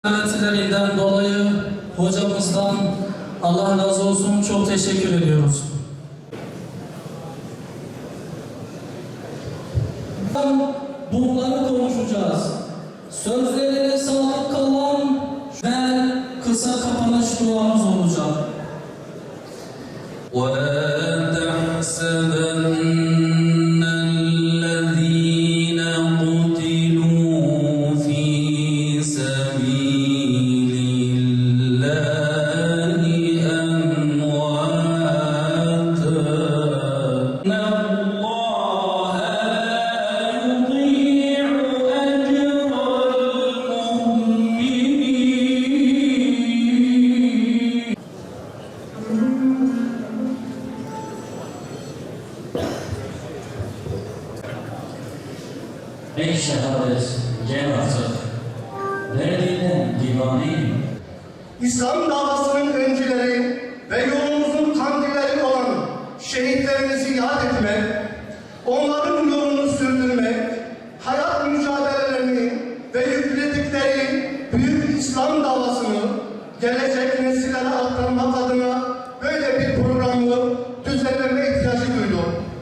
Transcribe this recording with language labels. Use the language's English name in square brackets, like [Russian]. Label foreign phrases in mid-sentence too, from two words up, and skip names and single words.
[Turkish] Öğretilerinden dolayı hocamızdan Allah razı olsun, çok teşekkür ediyoruz. Bunları konuşacağız. Sözlerine sadık kalan ve kısa kapanış duamız olacak. [Arabic] وَلَا تَحْسَبَنَّ الَّذ۪ينَ قُتِلُوا فِي سَب۪يلِ اللّٰهِ أَمْوَاتًا إِنَّ اللّٰهَ لَا يُضِيعُ أَجْرَ الْمُؤْمِنِينَ. [Turkish] Ey şehadet, gel artık, derdinden divaneyim. İslam davasının öncüleri ve yolumuzun kandilleri olan şehitlerimizi yad etmek, onların yolunu sürdürmek, hayat mücadelelerini ve yükledikleri büyük İslam davasını gelecek nesillere aktarmak adına böyle bir programı düzenleme ihtiyacı duydum.